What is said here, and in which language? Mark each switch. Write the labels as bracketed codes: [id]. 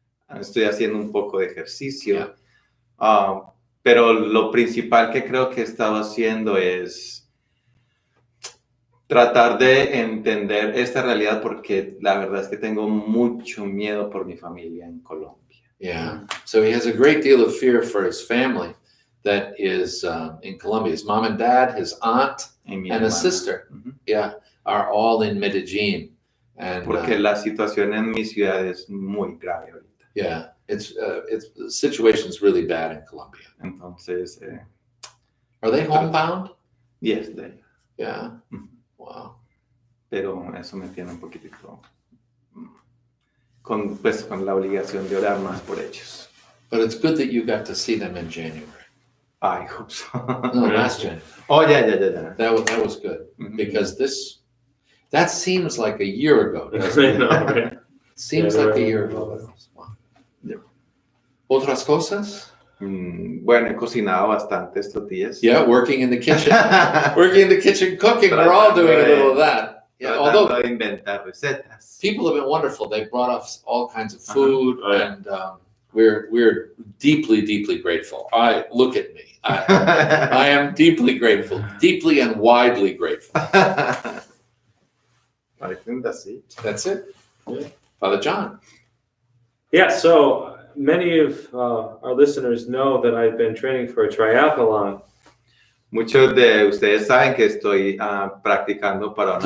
[es] Estoy haciendo un poco de ejercicio. Yeah. Pero lo principal que creo que he estado haciendo es tratar de entender esta realidad porque la verdad es que tengo mucho miedo por mi familia en Colombia. [en] Yeah. So he has a great deal of fear for his family that is in Colombia. His mom and dad, his aunt, and a sister, are all in Medellin. And, [es] porque la situación en mi ciudad es muy grave ahorita. [en] Yeah, it's the situation's really bad in Colombia. [es] Entonces, [en] are they homebound? Yes, they are. Yeah. Wow. [es] Pero eso me tiene un poquitito con la obligación de orar más por ellos. [en] But it's good that you got to see them in January. I hope so. No, last January. Oh, yeah. That was good. Mm-hmm. Because that seems like a year ago, doesn't it? Right? Seems like a year ago. Wow. Yeah. [es] ¿Otras cosas? Bueno, he cocinado bastante estos días. [en] Yeah, working in the kitchen. Cooking. We're all doing a little of that. Yeah, although [es] inventar recetas. [en] People have been wonderful. They brought us all kinds of food, and we're deeply, deeply grateful. Look at me. I am deeply grateful, deeply and widely grateful. I think that's it. That's it. Yeah. Father John. Yeah, so many of our listeners know that I've been training for a triathlon. Muchos de ustedes saben que estoy practicando para una